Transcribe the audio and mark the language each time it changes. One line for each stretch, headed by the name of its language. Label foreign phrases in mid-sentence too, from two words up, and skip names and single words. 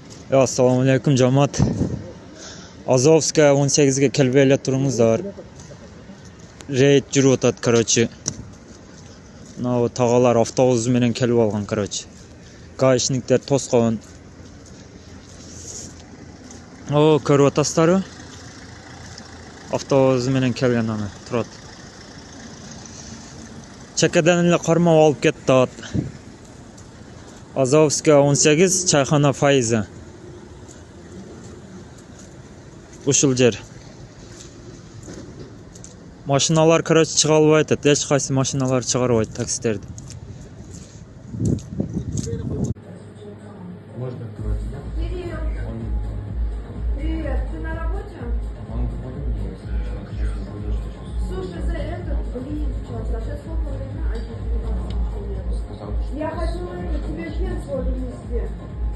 Uzbek: Assalomu alaykum jamoat. Azovskaya 18 ga kelib turingizlar.
Kyrgyz: Reyd жүрүп атат, короче. Мына тағалар автобус менен келип алган, короче. Гаишниктер тоскон. О, көрүп атасыздарбы? Автобус менен келген аны, турат. Чекеден эле кармап алып кетти ат. Азовская 18, чайхана Файза. Ушул жер. Машиналар, короче, чыга албайт атат. Эч кайсы машиналар чыгарбайт таксистерди.
Russian: Можно открывать? Привет, ты на работе? Слушай, за это, блин, сейчас сколько время? Я хочу тебе член свой принести.